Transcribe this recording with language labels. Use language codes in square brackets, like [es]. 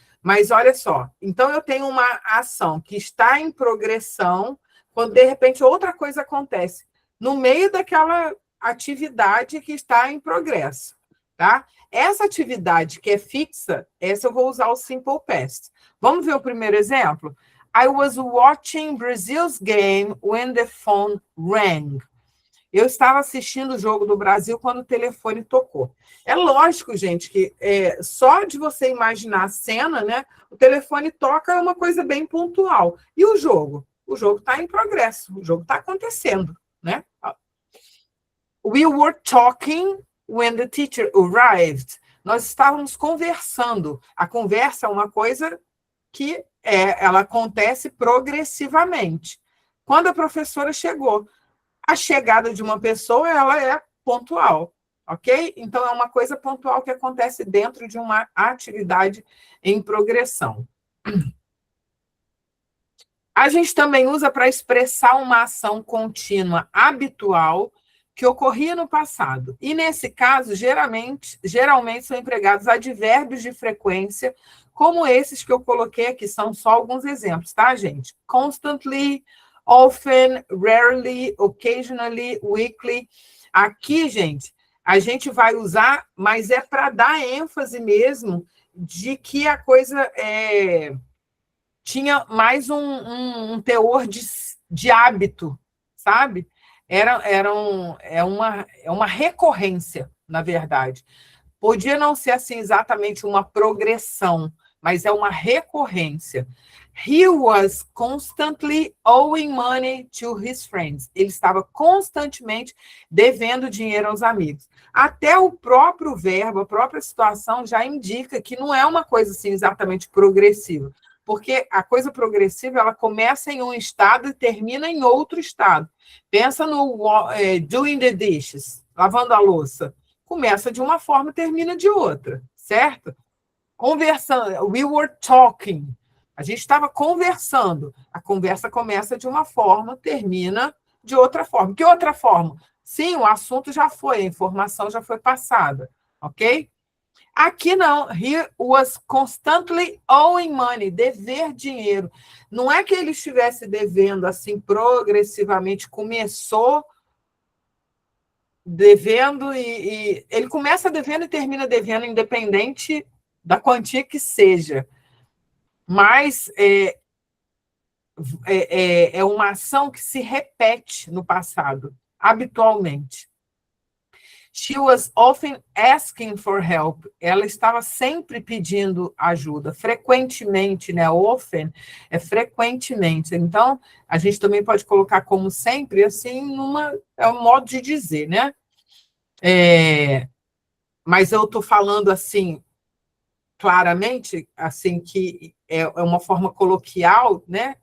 [pt] Mas olha só, então eu tenho uma ação que está em progressão, quando de repente outra coisa acontece no meio daquela atividade que está em progresso, tá? Essa atividade que é fixa, essa eu vou usar o simple past. Vamos ver o primeiro exemplo? [en] I was watching Brazil's game when the phone rang. [pt] Eu estava assistindo o jogo do Brasil quando o telefone tocou. É lógico, gente, que só de você imaginar a cena, né? O telefone toca é uma coisa bem pontual. E o jogo? O jogo está em progresso, o jogo está acontecendo, né? [en] We were talking when the teacher arrived. [pt] Nós estávamos conversando. A conversa é uma coisa que ela acontece progressivamente. Quando a professora chegou, a chegada de uma pessoa, ela é pontual, ok? Então, é uma coisa pontual que acontece dentro de uma atividade em progressão. A gente também usa para expressar uma ação contínua habitual que ocorria no passado. E, nesse caso, geralmente são empregados advérbios de frequência, como esses que eu coloquei aqui, são só alguns exemplos, tá, gente? [en] Constantly, often, rarely, occasionally, weekly. [pt] Aqui, gente, a gente vai usar, mas é para dar ênfase mesmo de que a coisa tinha mais um teor de hábito, sabe? É uma recorrência, na verdade. Podia não ser assim exatamente uma progressão, mas é uma recorrência. [en] He was constantly owing money to his friends. [pt] Ele estava constantemente devendo dinheiro aos amigos. Até o próprio verbo, a própria situação já indica que não é uma coisa assim exatamente progressiva, porque a coisa progressiva ela começa em um estado e termina em outro estado. Pensa no [en] doing the dishes, [pt] lavando a louça. Começa de uma forma e termina de outra, certo? Conversando, [en] we were talking. [pt] A gente estava conversando. A conversa começa de uma forma, termina de outra forma. Que outra forma? Sim, o assunto já foi, a informação já foi passada, ok? Aqui não. [en] He was constantly owing money, [pt] dever dinheiro. Não é que ele estivesse devendo assim progressivamente, começou devendo e ele começa devendo e termina devendo, independente da quantia que seja. Mas é uma ação que se repete no passado, habitualmente. [en] She was often asking for help. [pt] Ela estava sempre pedindo ajuda, frequentemente, né? Often é frequentemente. Então, a gente também pode colocar como sempre, assim, é um modo de dizer, né? Mas eu estou falando assim, claramente, assim, que é uma forma coloquial, né?